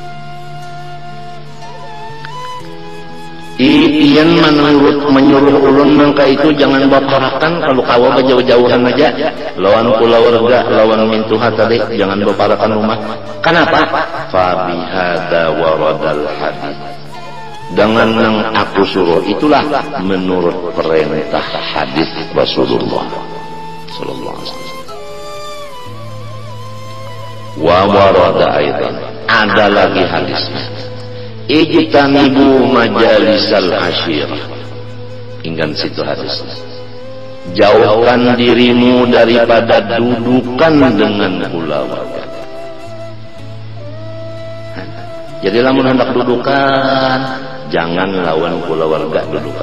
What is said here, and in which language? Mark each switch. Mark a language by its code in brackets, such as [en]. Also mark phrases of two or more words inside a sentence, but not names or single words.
[bjn] Iyan menyuruh ulun nangka itu jangan baparakan kalau kawa jauh-jauhan aja lawan kulawarga lawan mintuha tadi jangan baparakan rumah. Kenapa? [ar] فبهذا ورد الحديث. [bjn] Dengan yang aku suruh itulah menurut perintah hadis Rasulullah [ar] صلى الله عليه وسلم. وورد أيضا, [bjn] ada lagi hadisnya. [ar] اجتنبوا مجالس العشيرة. [bjn] Ingat situ hadisnya. Jauhkan dirimu daripada dudukan dengan keluarga. Jadi lamun hendak dudukan, jangan lawan keluarga dudukan.